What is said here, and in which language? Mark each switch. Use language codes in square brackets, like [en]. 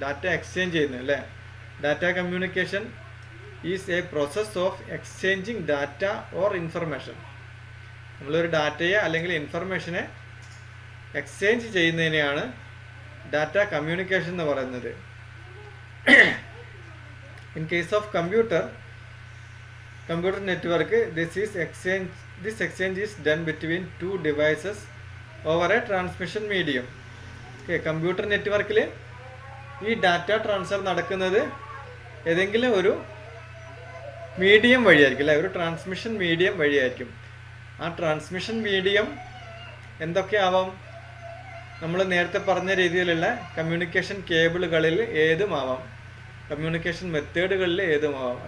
[ml] Data exchange ചെയ്യുന്നത് അല്ലേ. [en] Data communication is a process of exchanging data or information. [ml] നമ്മളൊരു ഡാറ്റയെ അല്ലെങ്കിൽ ഇൻഫർമേഷനെ എക്സ്ചേഞ്ച് ചെയ്യുന്നതിനെയാണ് ഡാറ്റ കമ്മ്യൂണിക്കേഷൻ എന്ന് പറയുന്നത്. [en] In case of computer network, this exchange is done between two devices over a transmission medium. [ml] Okay, computer നെറ്റ്വർക്കിൽ ഈ data transfer നടക്കുന്നത് ഏതെങ്കിലും ഒരു മീഡിയം വഴിയായിരിക്കും അല്ലേ, ഒരു ട്രാൻസ്മിഷൻ മീഡിയം വഴിയായിരിക്കും. ആ ട്രാൻസ്മിഷൻ മീഡിയം എന്തൊക്കെയാവാം? നമ്മൾ നേരത്തെ പറഞ്ഞ രീതിയിലുള്ള കമ്മ്യൂണിക്കേഷൻ കേബിളുകളിൽ ഏതുമാവാം, കമ്മ്യൂണിക്കേഷൻ മെത്തേഡുകളിൽ ഏതുമാവാം.